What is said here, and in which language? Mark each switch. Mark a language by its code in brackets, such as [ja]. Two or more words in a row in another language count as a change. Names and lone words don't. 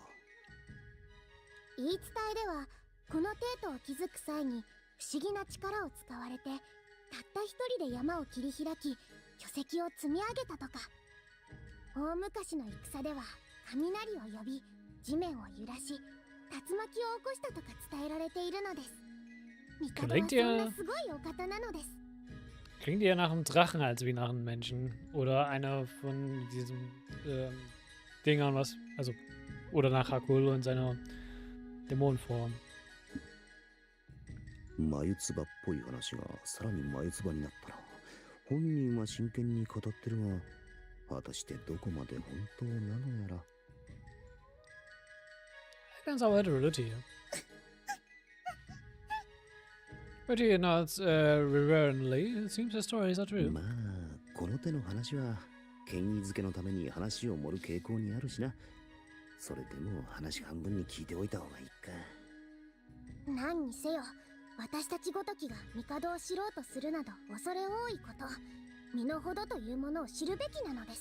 [ja] 言い伝えでは、この帝都を築く際に不思議な力を使われて、たった一人で山を切り開き、巨石を積み上げたとか。大昔の戦では雷を呼び、地面を揺らし、竜巻を起こしたとか伝えられているのです。帝はそんなすごいお方なのです。 [de] Klingt eher nach einem Drachen als wie nach einem Menschen. Oder einer von diesen Dingern, was. Also. Oder nach Hakuowlo in seiner Dämonenform. [ja] 眉唾っぽい話がさらに眉唾になったな。本人は真剣に語ってるが、果たしてどこまで本当なのやら。 [de] Ganz aber [en] Reality. But he nods reverently. It seems the stories are true. [ja] まあ、この手の話は権威づけのために話を盛る傾向にあるしな。それでも話半分に聞いておいた方がいいか。何にせよ、私たちごときが帝を知ろうとするなど恐れ多いこと、身の程というものを知るべきなのです。